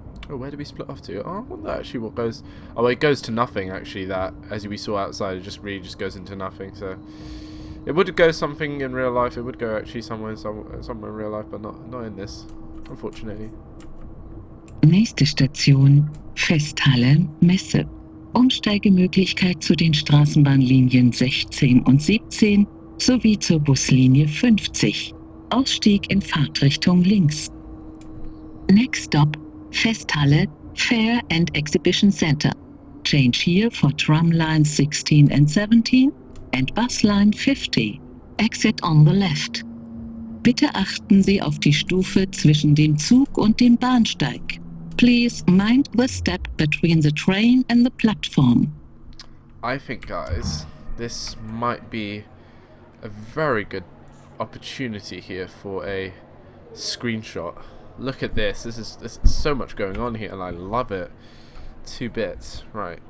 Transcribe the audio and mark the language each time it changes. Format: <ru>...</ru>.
<en>Oh, where do we split off to? Oh, I wonder actually what goes... Oh, it goes to nothing, actually, that. As we saw outside, it just really just goes into nothing, so... It would go something in real life. It would go actually somewhere in real life, but not in this, unfortunately.</en> <de>Nächste Station, Festhalle, Messe. Umsteigemöglichkeit zu den Straßenbahnlinien 16 und 17 sowie zur Buslinie 50. Ausstieg in Fahrtrichtung links.</de> <en>Next stop, Festhalle, Fair and Exhibition Center. Change here for tram lines 16 and 17 and bus line 50. Exit on the left.</en> <de>Bitte achten Sie auf die Stufe zwischen dem Zug und dem Bahnsteig.</de> <en>Please mind the step between the train and the platform. I think, guys, this might be a very good opportunity here for a screenshot. Look at this. There's so much going on here, and I love it. 2 bits. Right.</en>